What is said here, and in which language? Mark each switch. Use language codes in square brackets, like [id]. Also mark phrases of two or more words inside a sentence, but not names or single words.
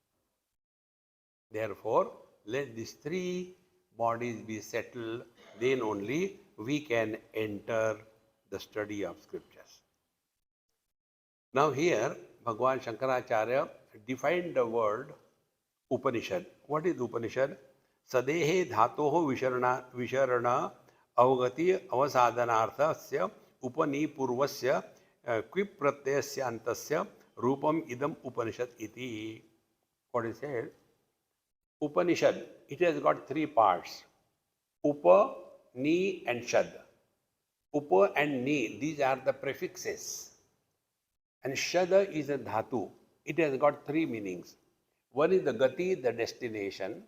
[en] Therefore, let these three bodies be settled, then only we can enter the study of scriptures. Now here, Bhagavan Shankaracharya defined the word Upanishad. What is Upanishad? [sa] Sadehe dhatoho visharana avagati avasadhanarthasya upanipurvasya quip pratyasya antasya rupam idam Upanishad iti. [en] What is said? Upanishad, it has got three parts. Upa, Ni and Shad. Upa and Ni, these are the prefixes. And Shada is a dhatu. It has got three meanings. One is the gati, the destination.